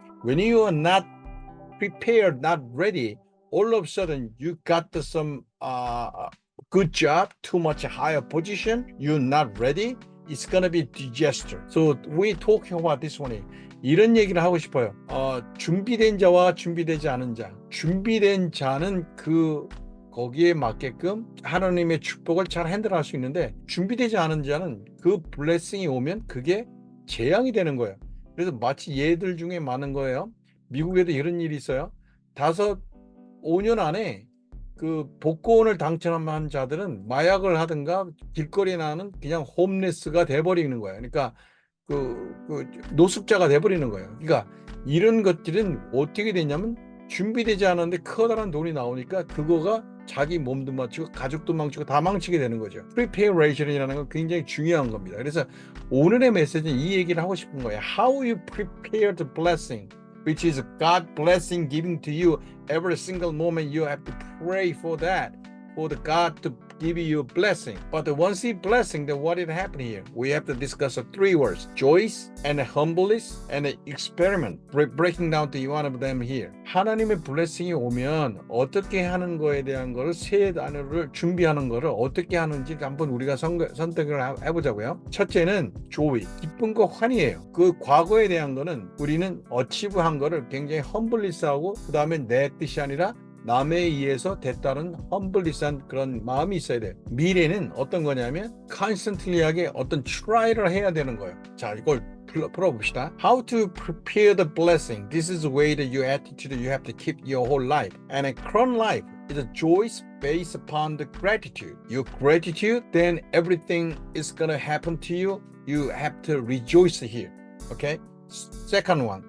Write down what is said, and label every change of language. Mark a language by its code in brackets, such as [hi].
[en] When you are not prepared, not ready, all of a sudden you got some good job, too much higher position, you're not ready, it's going to be disaster. So we talking about this one. [ko] 이런 얘기를 하고 싶어요. 준비된 자와 준비되지 않은 자. 준비된 자는 거기에 맞게끔 하나님의 축복을 잘 핸들할 수 있는데 준비되지 않은 자는 그 블레싱이 오면 그게 재앙이 되는 거예요. 그래서 마치 예들 중에 많은 거예요. 미국에도 이런 일이 있어요. 5년 안에 그 복권을 당첨한 자들은 마약을 하든가 길거리에 나는 그냥 홈레스가 돼버리는 거예요. 그러니까 그 노숙자가 돼버리는 거예요. 그러니까 이런 것들은 어떻게 되냐면 준비되지 않았는데 커다란 돈이 나오니까 그거가 자기 몸도 망치고 가족도 망치고 다 망치게 되는 거죠. Preparation이라는 건 굉장히 중요한 겁니다. 그래서 오늘의 메시지는 이 얘기를 하고 싶은 거예요. [en] How you prepare the blessing, which is God blessing giving to you every single moment. You have to pray for that, for the God to give you a blessing. But once He blessing, then what did happen here? We have to discuss 3 words: choice and humbleness and experiment. Breaking down to one of them here. [ko] 하나님의 blessing이 오면 어떻게 하는 거에 대한 거를 세 단어를 준비하는 거를 어떻게 하는지 한번 우리가 선택을 해보자고요. 첫째는 joy, 기쁨과 환희예요. 그 과거에 대한 거는 우리는 achieve한 거를 굉장히 humbleness하고 그 다음에 내 뜻이 아니라 남에 의해서 됐다는 험블리스한 그런 마음이 있어야 돼요. 미래는 어떤 거냐면 constantly하게 어떤 try를 해야 되는 거예요. 자, 이걸 풀어봅시다. [en] How to prepare the blessing. This is the way that your attitude you have to keep your whole life. And a crown life is a joy based upon the gratitude. Your gratitude, then everything is gonna happen to you. You have to rejoice here. Okay? Second one.